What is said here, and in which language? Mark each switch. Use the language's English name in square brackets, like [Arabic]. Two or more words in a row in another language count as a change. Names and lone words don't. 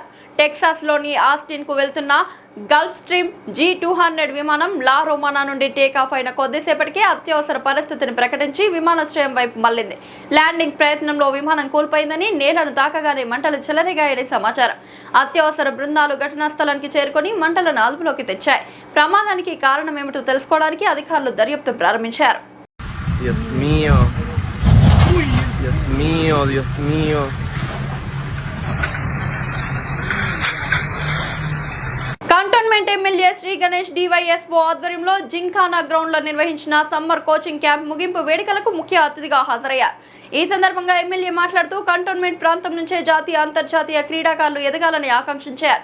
[Telugu] టెక్సాస్ లోని ఆస్టిన్ కు వెళ్తున్న గల్ఫ్ స్ట్రీమ్ G200 విమానం లా రొమానా నుండి టేకాఫ్ అయిన కొద్దిసేపటికే అత్యవసర పరిస్థితిని ప్రకటించి విమానాశ్రయం వైపు మళ్లింది. ల్యాండింగ్ ప్రయత్నంలో విమానం కూల్పోయిందని, నేలను తాకగానే మంటలు చెలరేగాయని సమాచారం. అత్యవసర బృందాలు ఘటనా స్థలానికి చేరుకొని మంటలను అదుపులోకి తెచ్చాయి. ప్రమాదానికి కారణమేమిటో తెలుసుకోవడానికి అధికారులు దర్యాప్తు ప్రారంభించారు. [Spanish] Dios mío. Dios mío, Dios mío. [Telugu] కంటోన్మెంట్ ఎమ్మెల్యే శ్రీ గణేష్ DYSO ఆధ్వర్యంలో జింఖానా గ్రౌండ్ లో నిర్వహించిన సమ్మర్ కోచింగ్ క్యాంప్ ముగింపు వేడుకలకు ముఖ్య అతిథిగా హాజరయ్యారు. ఈ సందర్భంగా ఎమ్మెల్యే మాట్లాడుతూ కంటోన్మెంట్ ప్రాంతం నుంచే జాతీయ అంతర్జాతీయ క్రీడాకారులు ఎదగాలని ఆకాంక్షించారు.